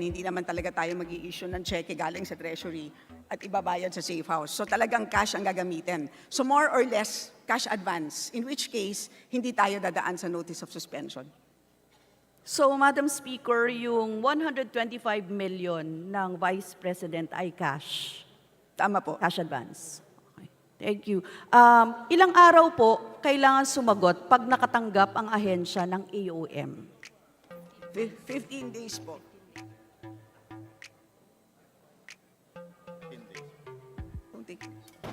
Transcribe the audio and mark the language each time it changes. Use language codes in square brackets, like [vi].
[tl] Hindi naman talaga tayo mag-i-issue ng cheque galing sa treasury at ibabayad sa safe house. So talagang cash ang gagamitin. [en] So more or less, cash advance. [tl] In which case, hindi tayo dadaan sa notice of suspension. So, Madam Speaker, yung 125 million ng Vice President ay cash. Tama po. [en] Cash advance. Okay. Thank you. [tl] Ilang araw po kailangan sumagot pag nakatanggap ang ahensya ng AOM? [en] 15 days po. 15 days. Don't take this.